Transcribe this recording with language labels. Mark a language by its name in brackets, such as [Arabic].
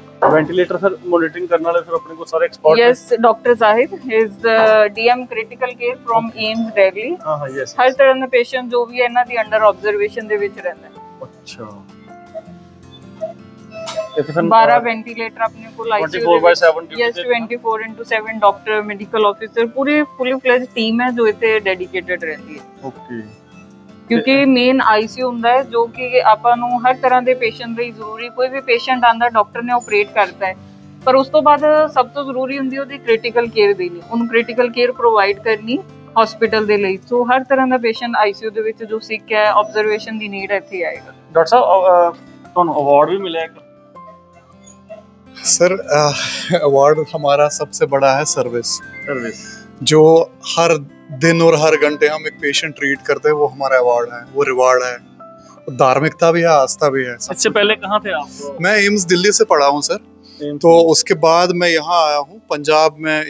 [Hindi] Ventilator फिर monitoring करने वाले फिर अपने को सारे expert. [English] Yes, doctor Zahid is DM critical care from AIIMS Delhi. हां हां, yes, [Hindi] हर तरह [Punjabi] ਦਾ ਪੇਸ਼ੈਂਟ ਜੋ ਵੀ ਹੈ ਇਹਨਾਂ ਦੀ ਅੰਡਰ ਆਬਜ਼ਰਵੇਸ਼ਨ ਦੇ ਵਿੱਚ ਰਹਿੰਦਾ ਹੈ। [Hindi] ਅੱਛਾ, तो फिर 12 वेंटिलेटर अपने को [English] 24/7 [Hindi] यस 24/7 डॉक्टर मेडिकल ऑफिसर पूरी फुली फ्लेज टीम है जो इतने डेडिकेटेड रहती है। ओके [Punjabi] ਕਿਉਂਕਿ ਮੇਨ ਆਈਸੀਯੂ ਹੁੰਦਾ ਹੈ ਜੋ ਕਿ ਆਪਾਂ ਨੂੰ ਹਰ ਤਰ੍ਹਾਂ ਦੇ ਪੇਸ਼ੈਂਟ ਲਈ ਜ਼ਰੂਰੀ, ਕੋਈ ਵੀ ਪੇਸ਼ੈਂਟ ਆਂਦਾ ਡਾਕਟਰ ਨੇ ਆਪਰੇਟ ਕਰਤਾ ਹੈ, ਪਰ ਉਸ ਤੋਂ ਬਾਅਦ ਸਭ ਤੋਂ ਜ਼ਰੂਰੀ ਹੁੰਦੀ ਉਹਦੀ ਕ੍ਰਿਟੀਕਲ ਕੇਅਰ ਦੇਣੀ, ਉਹਨੂੰ ਕ੍ਰਿਟੀਕਲ ਕੇਅਰ ਪ੍ਰੋਵਾਈਡ ਕਰਨੀ ਹਸਪੀਟਲ ਦੇ ਲਈ। ਸੋ ਹਰ ਤਰ੍ਹਾਂ ਦਾ ਪੇਸ਼ੈਂਟ ਆਈਸੀਯੂ ਦੇ ਵਿੱਚ ਜੋ ਸਿੱਕ ਹੈ, ਆਬਜ਼ਰਵੇਸ਼ਨ ਦੀ ਨੀਡ ਇੱਥੇ ਆਏਗਾ। ਡਾਕਟਰ ਸਾਹਿਬ ਤੁਹਾਨੂੰ ਅਵਾਰਡ ਵੀ ਮਿਲਿਆ ਇੱਕ? [Hindi] सर अवार्ड हमारा सबसे बड़ा है सर्विस। जो हर दिन और हर घंटे हम एक पेशेंट ट्रीट करते हैं वो हमारा अवार्ड है, वो रिवार्ड है। धार्मिकता भी है, आस्था भी है। इससे पहले कहाँ थे आप? मैं एम्स दिल्ली से पढ़ा हूँ सर, तो उसके बाद मैं यहाँ आया हूँ पंजाब में।